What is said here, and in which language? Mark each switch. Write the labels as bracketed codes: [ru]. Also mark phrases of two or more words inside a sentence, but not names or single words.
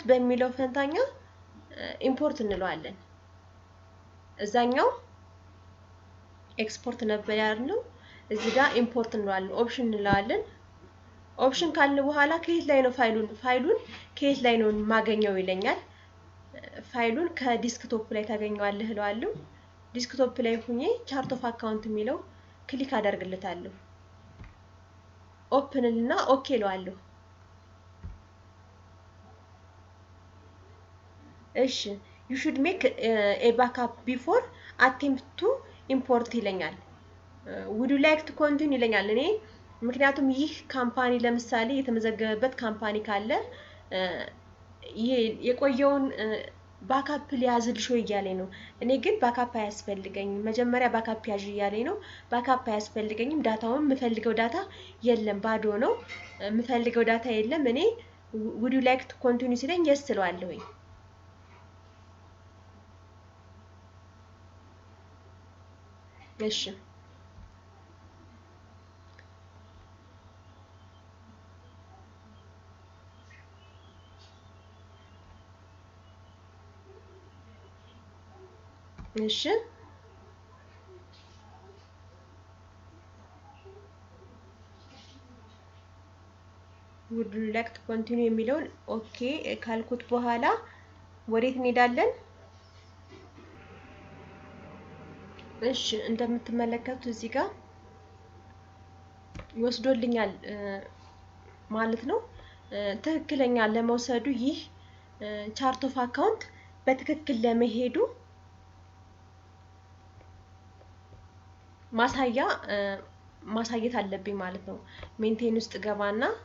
[am] በሚለው ፈንታኛ ኢምፖርት እንለዋለን። እዛኛው ኤክስፖርት ነበር ያልነው፣ እዚህ ጋር ኢምፖርት እንለዋለን። ኦፕሽን እንለዋለን። ኦፕሽን ካልን በኋላ ከየት ላይ ነው ፋይሉን ከየት ላይ ነው ማገኘው ይለኛል። ፋይሉን ከዲስክቶፕ ላይ ታገኘዋለህ እለዋለሁ። ዲስክቶፕ ላይ ሁኜ [en] chart of account [am] የሚለው ክሊክ አደርግለታለሁ። ኦፕን እና ኦኬ እለዋለሁ። እሺ [en] you should make a backup before attempt to import [am] ይለኛል። [en] would you like to [am] continue ይለኛል። እኔ ምክንያቱም ይህ ካምፓኒ ለምሳሌ የተመዘገበበት ካምፓኒ ካለ ይሄ የቆየውን ባካፕ ሊያዝልሽ ወይ እያለኝ ነው። እኔ ግን ባካፕ አያስፈልገኝም። መጀመሪያ ባካፕ ያዥ እያለኝ ነው። ባካፕ አያስፈልገኝም። ዳታውን የምፈልገው ዳታ የለም፣ ባዶ ነው። የምፈልገው ዳታ የለም። እኔ [en] would you like to continue [am] ሲለኝ yes እለዋለሁኝ። እሺ እሺ would [en] you like to continue [am] የሚለውን ኦኬ ካልኩት በኋላ ወዴት እንሄዳለን? እሺ እንደምትመለከቱት እዚህ ጋር ወስዶልኛል ማለት ነው። ትክክለኛ ለመውሰዱ ይህ [en] chart of account [am] በትክክል ለመሄዱ ማሳየት አለብኝ ማለት ነው። ሜንቴን ውስጥ ገባና